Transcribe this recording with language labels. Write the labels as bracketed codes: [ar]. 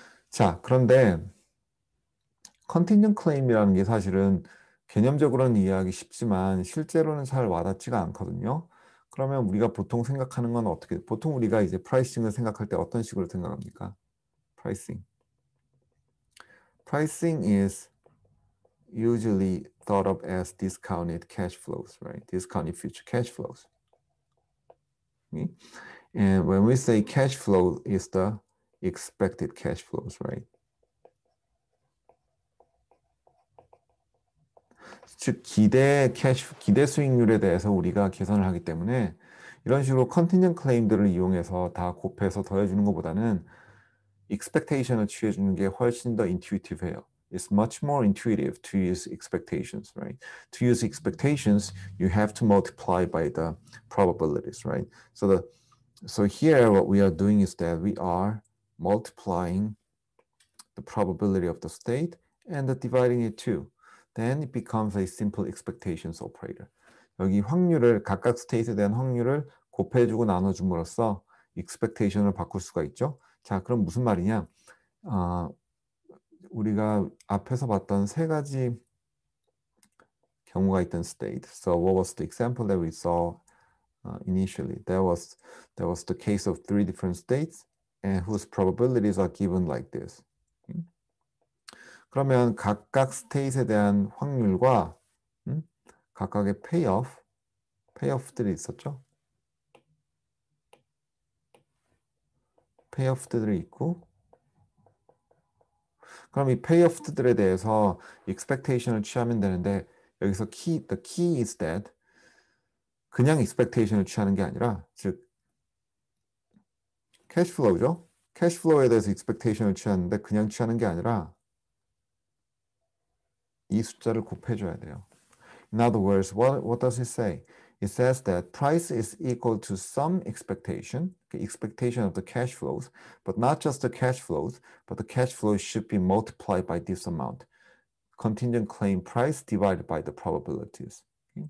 [ko] 자, 그런데 컨팅전 클레임이라는 게 사실은 개념적으로는 이해하기 쉽지만 실제로는 잘 와닿지가 않거든요. 그러면 우리가 보통 생각하는 건 어떻게, 보통 우리가 이제 프라이싱을 생각할 때 어떤 식으로 생각합니까? 프라이싱. [en] Pricing is usually thought of as discounted cash flows, right? Discounted future cash flows. Okay? And when we say cash flow is the expected cash flows, right? [ko] 즉 기대 수익률에 대해서 우리가 계산을 하기 때문에 이런 식으로 컨티넨트 클레임들을 이용해서 다 곱해서 더해주는 것보다는 expectation을 취해주는 게 훨씬 더 intuitive해요. [en] It's much more intuitive to use expectations, right? To use expectations, you have to multiply by the probabilities, right? So here what we are doing is that we are multiplying the probability of the state and dividing it too. Then it becomes a simple expectations operator. [ko] 여기 확률을 각각 스테이트에 대한 확률을 곱해주고 나눠줌으로써 expectation을 바꿀 수가 있죠. 자, 그럼 무슨 말이냐? 우리가 앞에서 봤던 세 가지 경우가 있던 state. [en] So what was the example that we saw initially? That was the case of 3 different states and whose probabilities are given like this. [ko] 그러면 각각 스테이트에 대한 확률과 각각의 페이오프들이 있었죠. 페이오프들이 있고 그럼 이 페이오프들에 대해서 expectation을 취하면 되는데 여기서 [en] the key is that [ko] 그냥 expectation을 취하는 게 아니라 즉 캐시플로우죠. 캐시플로우에 대해서 expectation을 취하는데 그냥 취하는 게 아니라 이 숫자를 곱해줘야 돼요. [en] In other words, what does it say? It says that price is equal to some expectation of the cash flows, but not just the cash flows, but the cash flows should be multiplied by this amount. Contingent claim price divided by the probabilities. Okay?